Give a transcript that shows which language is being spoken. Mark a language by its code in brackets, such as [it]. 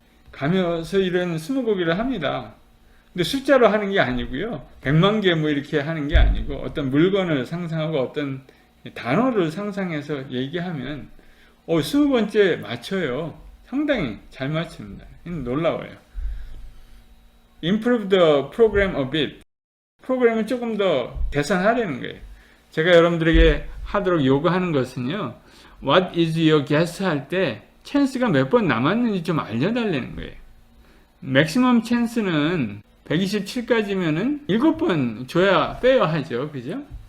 [ko] 가면서 이런 20곡이를 합니다. 근데 숫자로 하는 게 아니고요. 100만 개 뭐 이렇게 하는 게 아니고 어떤 물건을 상상하고 어떤 단어를 상상해서 얘기하면 20번째 맞춰요. 상당히 잘 맞춥니다. 놀라워요. [en] Improve the program a bit. [ko] 프로그램을 조금 더 개선하려는 거예요. 제가 여러분들에게 하도록 요구하는 것은요. [en] What is your guess [ko] 할 때 찬스가 몇 번 남았는지 좀 알려달라는 거예요. 맥시멈 찬스는 127까지면은 7번 줘야 빼야 하죠. 그죠?